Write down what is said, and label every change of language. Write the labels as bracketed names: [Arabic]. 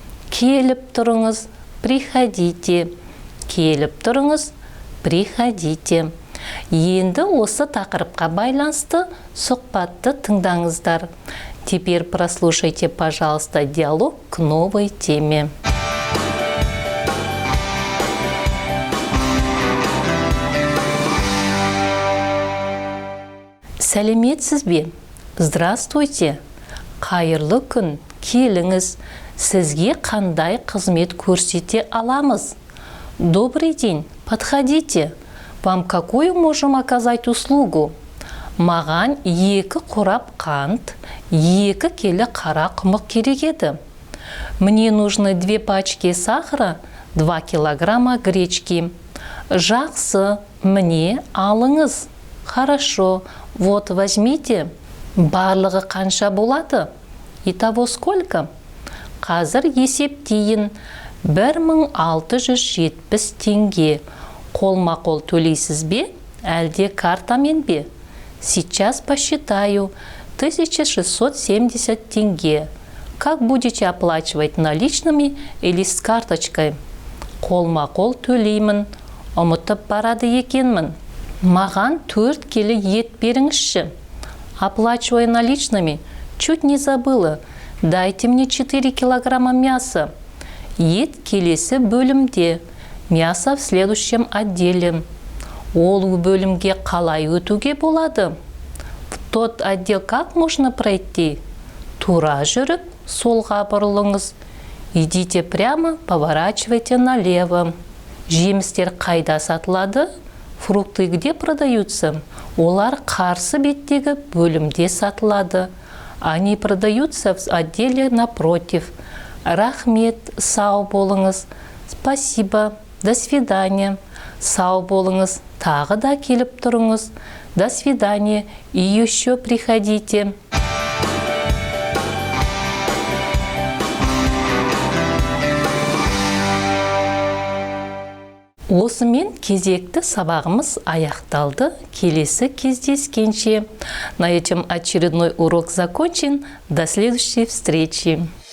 [Kazakh] Келіп тұрыңыз, [Russian] приходите. [Kazakh] Келіп тұрыңыз, приходите. Енді осы тақырыпқа байланысты сұхбатты тыңдаңыздар. [Russian] Теперь прослушайте, пожалуйста, диалог к новой теме. [Kazakh] Сәлеметсіз бе? [Russian] Здравствуйте. [Kazakh] Қайырлы күн, келіңіз. Сізге қандай қызмет көрсете аламыз? [Russian] Добрый день, подходите. Вам какую можем оказать услугу? [Kazakh] Маған 2 қорап қант, 2 келі қара құмық керек еді. [Russian] Мне нужно 2 пачки сахара, 2 килограмма гречки. [Kazakh] Жақсы, мне алыңыз. [Russian] Хорошо, вот возьмите. [Kazakh] Барлығы қанша болады? [Russian] Итого сколько? [Kazakh] Қазір есептейін. 1670 теңге. Қолма-қол төлейсіз бе? Әлде картамен бе? [Russian] Сейчас посчитаю. 1670 тенге. Как будете оплачивать, наличными или с карточкой? [Kazakh] Қолма-қол төлеймін. Ұмытып барады екенмін. Маған 4 келі ет беріңізші. [Russian] Оплачиваю наличными. Чуть не забыла. Дайте мне 4 килограмма мяса. [Kazakh] Ет келесі бөлімде. [Russian] Мясо в следующем отделе. [Kazakh] Ол бөлімге қалай өтуге болады? [Russian] В тот отдел как можно пройти? [Kazakh] Тура жүріп, солға бұрылыңыз. [Russian] Идите прямо, поворачивайте налево. [Kazakh] Жемістер қайда сатылады? [Russian] Фрукты где продаются? [Kazakh] Олар қарсы беттегі бөлімде сатылады. [Russian] Они продаются в отделе напротив. [Kazakh] Рахмет, сау болыңыз. [Russian] Спасибо, до свидания. [Kazakh] Сау болыңыз, тағы да келіп тұрыңыз. [Russian] До свидания, и еще приходите. [Kazakh] Осымен кезекті сабағымыз аяқталды. Келесі кездескенше. [Russian] На этом очередной урок закончен. До следующей встречи.